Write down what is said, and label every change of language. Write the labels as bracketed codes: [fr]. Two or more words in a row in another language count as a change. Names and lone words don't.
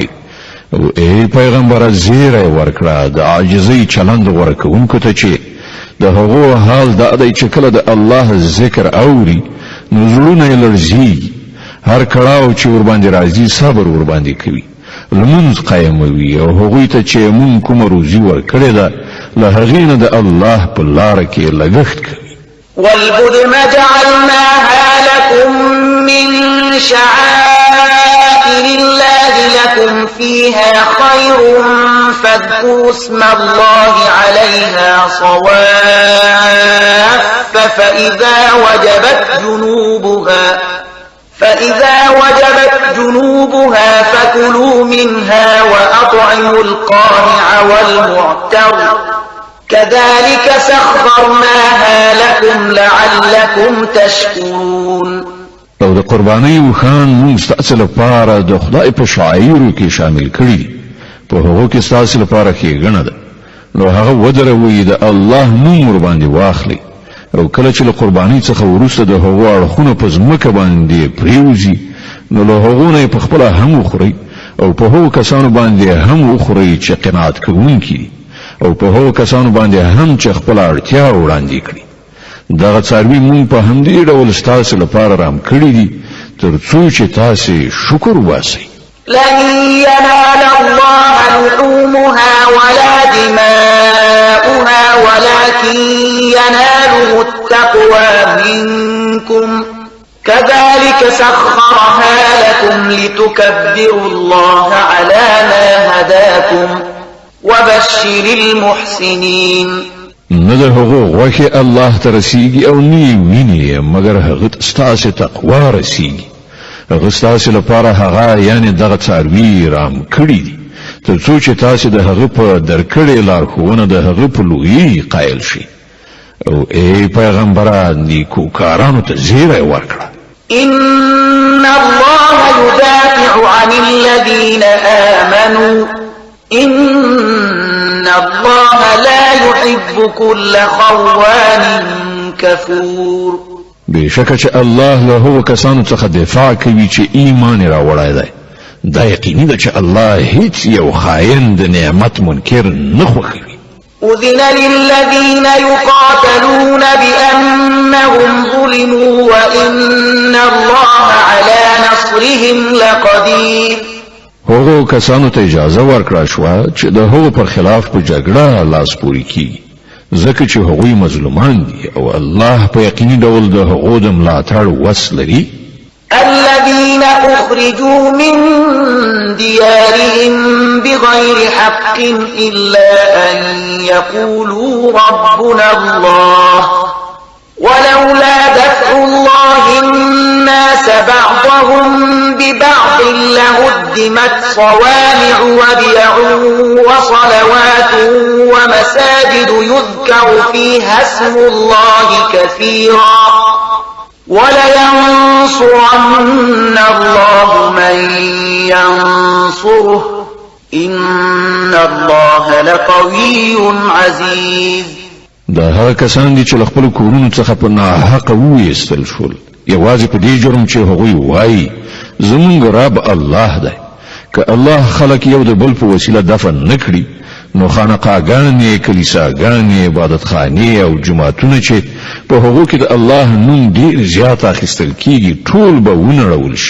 [ps] او ای پیغمبره زیری ورکړه د عاجزۍ چلند غوره کوونکو ته چې د هغو حال دا دی چې کله د الله ذکر اوري نو زړونه یې لړزېږي، هر کړاو چې ورباندې راځي صبر ورباندې کوي، لمونځ قایموي او هغوی ته چې مونږ کومه روزي ورکړې ده له هغې نه د الله په لاره کې لګښت کوي. [ar] والبدن جعلناها لكم من شعائر الله لكم فيها خير فاذكروا اسم الله عليها صواف فإذا وجبت جنوبها فكلوا منها وأطعموا القانع والمعتر كذلك سخرناها لكم لعلكم تشكرون. [ps] او د قربانۍ وخان موږ ستاسو لپاره د خدای په شعایرو کې شامل کړي، په هغو کې ستاسو لپاره ښېګڼه ده، نو هغه ودروئ د الله نوم ورباندې واخلئ او کله چې له قربانۍ څخه وروسته د هغو اړخونه په ځمکه باندې پریوځي نو له هغو نه یې پخپله هم وخورئ او په هغو کسانو باندې هم وخورئ چې قناعت کوونکي دي او په هغو کسانو باندې هم چې خپله اړتیا وړاندې کړي. دغه څاروي مونږ په همدې ډول ستاسو لپاره رام کړي دي تر څو چې تاسې شکر وباسئ. [ar] لن ينال الله لحومها ولا دماؤها ولكن يناله التقوى منكم كذلك سخرها لكم لتكبروا الله على ما هداكم وبشر المحسنين. [ps] نه د هغو غوښې الله ته رسیږي او نه یې ویني مګر هغه ته ستاسې تقوا رسیږي. هغه ستاسې لپاره هغه یعنې دغه څاروي رام کړي دي تر څو چې تاسې د هغه په درکړې لارښوونه د هغه په لویۍ قایل شئ. او ای پیغمبره نیکوکارانو ته زیری ورکړه. [ar] إن الله يدافع عن الذين آمنوا إن الله لا يحب كل خوان كفور. [ps] بشکه چې الله له هغو کسانو څخه دفاع کوي چې ایمان یې راوړی دی، دا یقیني ده چې الله هیڅ یو خاین د نعمت منکر نه خوښوي. [ar] أذن للذين يقاتلون بأنهم ظلموا وإن الله على نصرهم لقدير. [ps] هغو کسانو ته اجازه ورکړه شوه چې د هغو پر خلاف په جګړه لاس پورې کیږي ځکه چې هغوی مظلومان دي او الله په یقیني ډول د هغو د ملاتړ وس لري. [ar] الذين أخرجوا من ديارهم بغير حق إلا أن يقولوا ربنا الله ولولا دفع الله الناس بعضهم ببعض لهدمت صوامع وبيع وصلوات ومساجد يذكر فيها اسم الله كثيرا ولينصرن الله من ينصره إن الله لقوي عزيز. [ps] دا هغه کسان دي چې له خپلو کورونو څخه په ناحقه وویستل شول یوازې په دې جرم چې هغوی وایي زموږ رب الله دی. که الله خلک یو د بل په وسیله دفن نه کړي نو خانقاګانې، کلیساګانې، عبادتخانې او جوماتونه چې په هغو کې د الله نوم ډېر زیات اخیستل کیږي ټول به ونړول شي.